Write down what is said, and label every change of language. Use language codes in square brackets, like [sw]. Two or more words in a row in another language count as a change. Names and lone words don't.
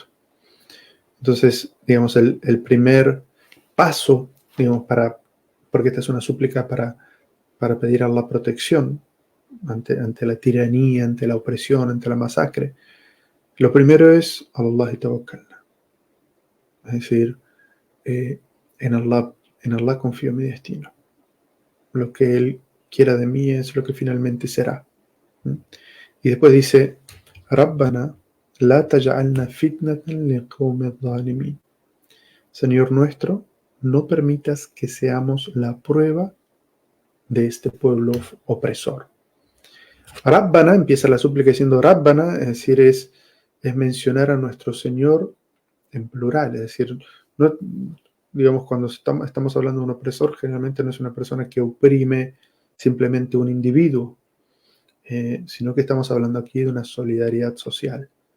[es] Entonces, digamos, el primer paso, digamos, porque esta es una súplica para pedir a Allah protección ante la tiranía, ante la opresión, ante la masacre. Lo primero es Allah y tawakkalna. Es decir, eh, en Allah confío en mi destino. Lo que Él quiera de mí es lo que finalmente será. Y después dice, [ar] ربنا لا تجعلنا فتنة للقوم الظالمين. [es] Señor nuestro, no permitas que seamos la prueba de este pueblo opresor. Rabbana, empieza la súplica diciendo Rabbana, es decir, es mencionar a nuestro Señor en plural, es decir, no, digamos, cuando estamos hablando de un opresor, generalmente no es una persona que oprime simplemente un individuo, sino que estamos hablando aquí de una solidaridad social.